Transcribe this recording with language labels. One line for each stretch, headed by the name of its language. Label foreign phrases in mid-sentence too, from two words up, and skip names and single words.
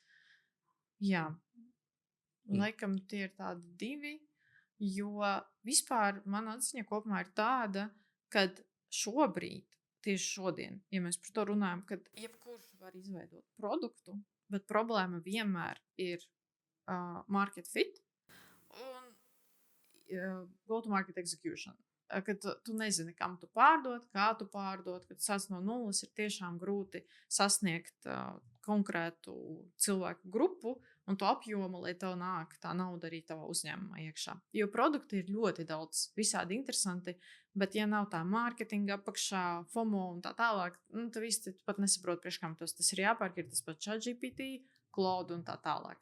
Latvian: Jā, laikam tie ir tādi divi, jo vispār mana atziņa kopumā ir tāda, kad šobrīd, tieši šodien, ja mēs par to runājam, kad jebkurš var izveidot produktu, bet problēma vienmēr ir
English: market fit
Latvian: un
English: go-to-market execution.
Latvian: Kad tu nezini, kam tu pārdot, kā tu pārdot, kad sāc no nulles, ir tiešām grūti sasniegt konkrētu cilvēku grupu un to apjomu, lai tev nāk tā nauda arī tavā uzņēmumā iekšā. Jo produkti ir ļoti daudz, visādi interesanti, bet ja nav tā mārketinga apakšā, FOMO un tā tālāk, tad īsti pat nesaprot, priekš kam tas ir jāpērk, ir tas pats ChatGPT, Claude un tā tālāk.